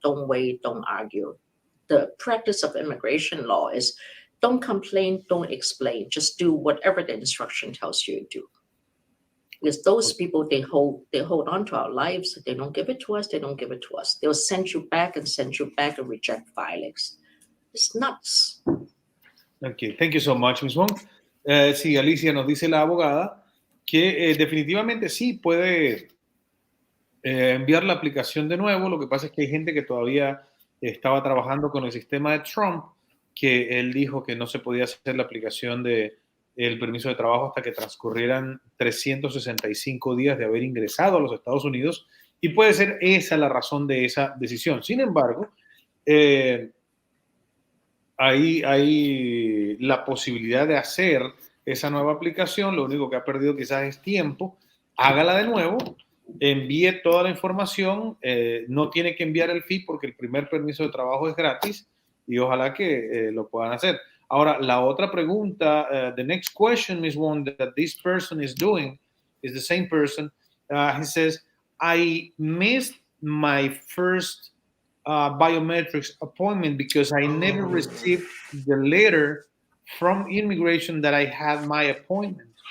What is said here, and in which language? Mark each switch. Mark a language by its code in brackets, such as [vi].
[en] Don't wait, don't argue. The practice of immigration law is don't complain, don't explain, just do whatever the instruction tells you to do. Because those people, they hold on to our lives. They don't give it to us, they don't give it to us. They'll send you back and reject filings. It's nuts. Okay, thank you so much, Ms. Wong. [es] Sí, Alicia, nos dice la abogada que definitivamente sí puede enviar la aplicación de nuevo. Lo que pasa es que hay gente que todavía estaba trabajando con el sistema de Trump, que él dijo que no se podía hacer la aplicación del permiso de trabajo hasta que transcurrieran 365 días de haber ingresado a los Estados Unidos, y puede ser esa la razón de esa decisión. Sin embargo, hay la posibilidad de hacer esa nueva aplicación. Lo único que ha perdido quizás es tiempo. Hágala de nuevo, envíe toda la información, no tiene que enviar el fee porque el primer permiso de trabajo es gratis, y ojalá que lo puedan hacer. Ahora, la otra pregunta, [en] the next question is one that this person is doing, is the same person. He says, I missed my first biometrics appointment because I never received the letter from immigration that I had my appointment.